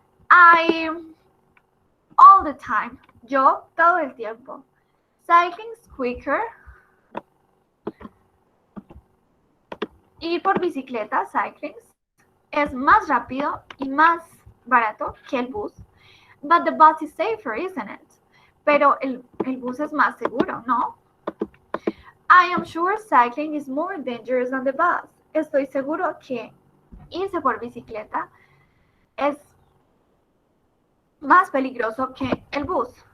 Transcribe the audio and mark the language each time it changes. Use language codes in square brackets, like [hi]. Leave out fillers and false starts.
[en] I, all the time, [es] yo todo el tiempo. [en] Cycling's quicker. [es] Ir por bicicleta, cycling, es más rápido y más barato que el bus. [en] But the bus is safer, isn't it? [es] Pero el bus es más seguro, ¿no? [en] I am sure cycling is more dangerous than the bus. [es] Estoy seguro que irse por bicicleta es más peligroso que el bus.